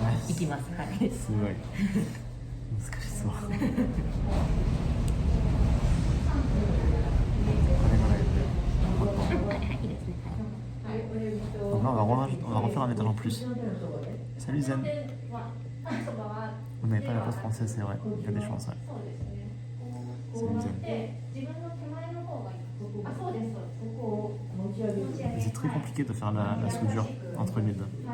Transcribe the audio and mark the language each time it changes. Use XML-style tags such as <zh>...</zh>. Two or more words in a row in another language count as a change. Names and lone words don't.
<ja>行きます。はい。すごい難しそう。これぐらいではいはいいいですね。</ja> <fr>Donc là, on va refaire un étage en plus. Salut Zen. On n'avait pas la pause française, c'est vrai. Il y a des chances, ouais. Salut Zen. Mais c'est très compliqué de faire la soudure entre les deux.</fr>